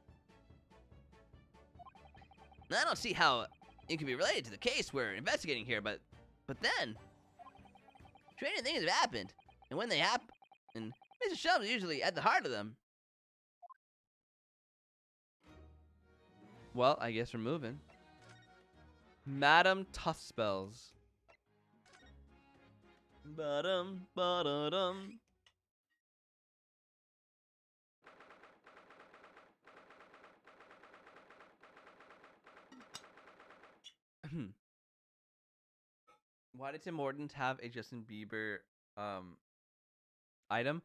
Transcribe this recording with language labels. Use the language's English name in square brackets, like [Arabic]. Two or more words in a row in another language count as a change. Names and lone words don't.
[English] I don't see how it could be related to the case we're investigating here, but then strange things have happened, and when they happen, Mr. Shum's usually at the heart of them. Well, I guess we're moving. Madame Tussspells. Ba-dum, ba-da-dum. Why did Tim Hortons have a Justin Bieber item?